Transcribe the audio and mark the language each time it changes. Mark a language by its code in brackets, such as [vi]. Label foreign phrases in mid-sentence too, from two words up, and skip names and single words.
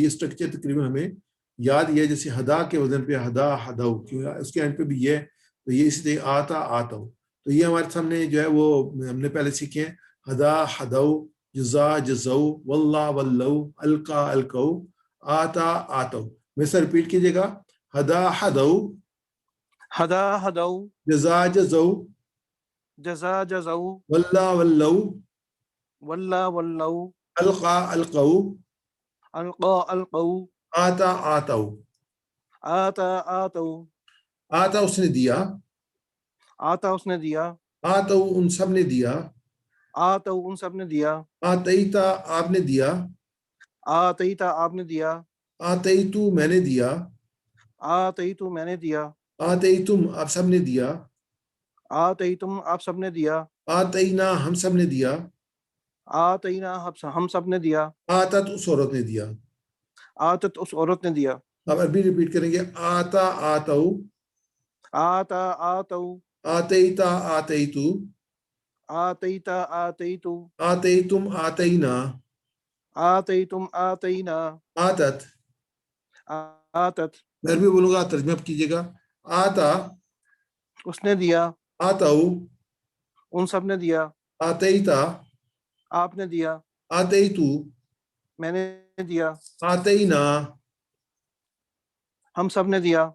[ur] یہ سٹرکچر تقریباً ہمیں یاد یہ جیسے ہدا کے وزن پہ [ar] ہدا ہداؤ، [ur] کیونکہ اس کے اینڈ پہ بھی یہ، تو یہ اسی طرح [ar] آتا آتاؤ. [ur] تو یہ ہمارے سامنے جو ہے وہ ہم نے پہلے سیکھے ہیں. [ar] ہدا ہداؤ، جزا جزو، واللہ ولو، القا القو، آتا آتو. [ur] میں سے ریپیٹ کیجیے گا. [ar] ہدا ہدو، ہدا ہدو، جزا جزو، جزا جزو، واللہ ولو، واللہ ولو، القا القو، القا القو، آتا آتو. آتا آتو. [ur] آتا اس نے دیا. آتا اس نے دیا. आतऊ ان سب نے دیا, आतऊ ان سب نے دیا, आतईता آپ نے دیا, आतईता آپ نے دیا, आतईतु میں نے دیا, आतईतु میں نے دیا, आतईतुम آپ سب نے دیا, आतईतुम آپ سب نے دیا, आतईना ہم سب نے دیا, आतईना ہم سب نے دیا, आतत اس عورت نے دیا. आतत اس عورت نے دیا. اب ابھی ریپیٹ کریں گے, [ar] آتى آتوا, آتى آتوا, آتيتَ آتيتُ, آتيتَ آتيتُ, آتيتم آتينا, آتيتم آتينا, आतत। आतत [ur] میں بھی بولوں گا، ترجمہ کیجیے گا. आता اس نے دیا, आतऊ, ان سب نے دیا, आतईता آپ نے دیا, आतईतु, میں نے دیا, आतईना ہم سب نے دیا,